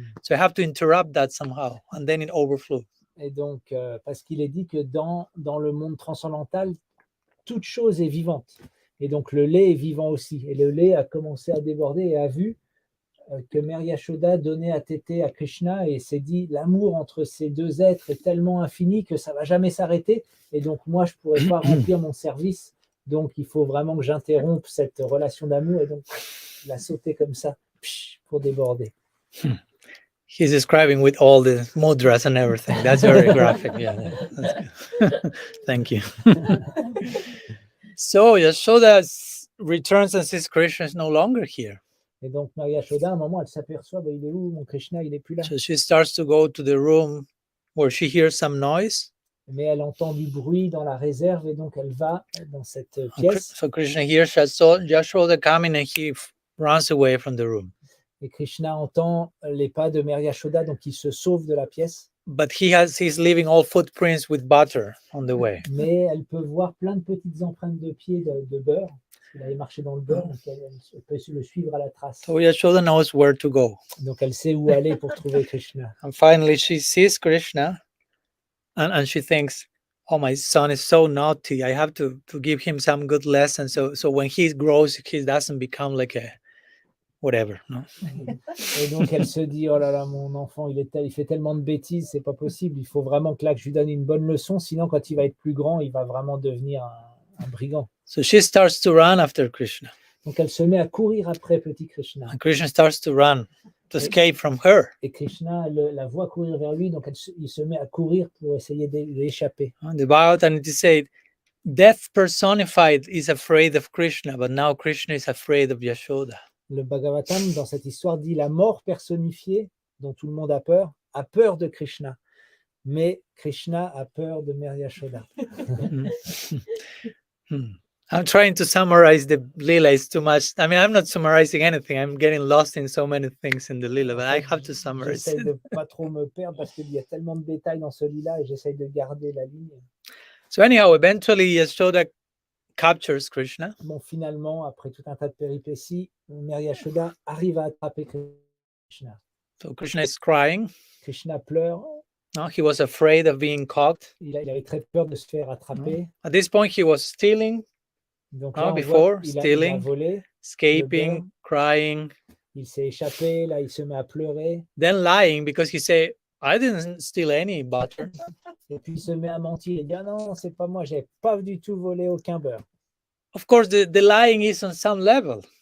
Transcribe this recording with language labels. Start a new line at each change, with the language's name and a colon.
English: So I have to interrupt that somehow. And then it overflew.
French: Et donc, parce qu'il est dit que dans le monde transcendantal, toute chose est vivante. Et donc, le lait est vivant aussi. Et le lait a commencé à déborder et a vu que Mère Yashoda donnait à téter à Krishna et s'est dit, l'amour entre ces deux êtres est tellement infini que ça ne va jamais s'arrêter. Et donc, moi, je ne pourrais pas remplir mon service. Donc, il faut vraiment que j'interrompe cette relation d'amour. Et donc, il a sauté comme ça pour déborder.
English: He's describing with all the mudras and everything. That's very graphic. Yeah, that's good. Thank you. So Yashoda returns and sees Krishna is no longer here.
French: Et donc, Maria Yashoda, à un moment, elle s'aperçoit, il est où, mon Krishna, il n'est plus là.
English: So she starts to go to the room where she hears some noise.
French: Mais elle entend du bruit dans la réserve et donc elle va dans cette pièce.
English: So Krishna hears Yashoda coming and he runs away from the room.
French: Et Krishna entend les pas de Mère Yashoda, donc il se sauve de la pièce.
English: But he's leaving all footprints with butter on the way.
French: Mais elle peut voir plein de petites empreintes de pieds de beurre. Il avait marché dans le beurre, donc elle peut le suivre à la trace.
English: So Yashoda knows where to go.
French: Donc elle sait où aller pour trouver Krishna.
English: And finally she sees Krishna and she thinks, oh, my son is so naughty. I have to give him some good lessons. So when he grows, he doesn't become like a whatever. No?
French: Et donc elle se dit, oh là là, mon enfant, il fait tellement de bêtises, c'est pas possible. Il faut vraiment que là, que je lui donne une bonne leçon. Sinon, quand il va être plus grand, il va vraiment devenir un brigand.
English: So she starts to run after Krishna.
French: Donc elle se met à courir après petit Krishna.
English: And Krishna starts to run to escape from her.
French: Et Krishna la voit courir vers lui, donc il se met à courir pour essayer d'échapper.
English: The Bhagavatam it is said, death personified is afraid of Krishna, but now Krishna is afraid of Yashoda.
French: Le Bhagavatam, dans cette histoire, dit la mort personnifiée, dont tout le monde a peur de Krishna. Mais Krishna a peur de Mère Yashoda.
English: I'm trying to summarize the Lila. It's too much. I mean, I'm not summarizing anything. I'm getting lost in so many things in the Lila, but I have to summarize.
French: J'essaie de pas trop me perdre parce qu'il y a tellement de détails dans ce Lila et j'essaie de garder la ligne.
English: So anyhow, eventually Yashoda captures Krishna.
French: Bon, finalement, après tout un tas de péripéties, Mère Yashoda arrive à attraper Krishna.
English: So Krishna is crying.
French: Krishna pleure.
English: No, he was afraid of being caught.
French: Il avait très peur de se faire attraper.
English: At this point, he was stealing.
French: Donc là,
English: before,
French: il a
English: stealing,
French: volé,
English: escaping, crying.
French: Il s'est échappé, là, il se met à pleurer.
English: Then lying because he said, I didn't steal any butter.
French: Et puis il se met à mentir. Il dit, ah non, c'est pas moi, j'ai pas du tout volé aucun beurre.
English: Of course, the lying is on some level.